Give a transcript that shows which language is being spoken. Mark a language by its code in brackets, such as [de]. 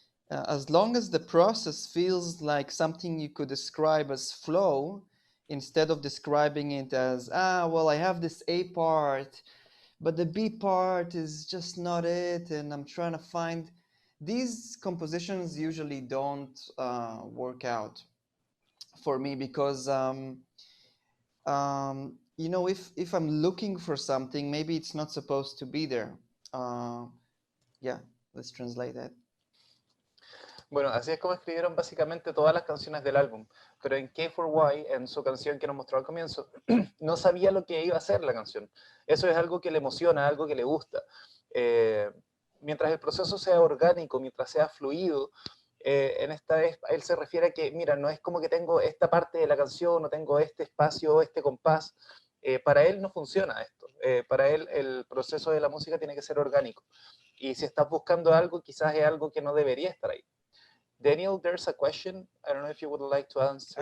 [en] as long as the process feels like something you could describe as flow, instead of describing it as, well, I have this A part, but the B part is just not it, and I'm trying to find, these compositions usually don't work out for me, because you know, if I'm looking for something, maybe it's not supposed to be there. Yeah, let's translate that. [es] Bueno, así es como escribieron básicamente todas las canciones del álbum, pero en K4Y, en su canción que nos mostró al comienzo, no sabía lo que iba a ser la canción. Eso es algo que le emociona, algo que le gusta. Mientras el proceso sea orgánico, mientras sea fluido, en esta vez él se refiere a que, mira, no es como que tengo esta parte de la canción, o tengo este espacio, este compás. Para él no funciona esto. Para él el proceso de la música tiene que ser orgánico. Y si estás buscando algo, quizás es algo que no debería estar ahí. [en] Daniel, there's a question. I don't know if you would like to answer.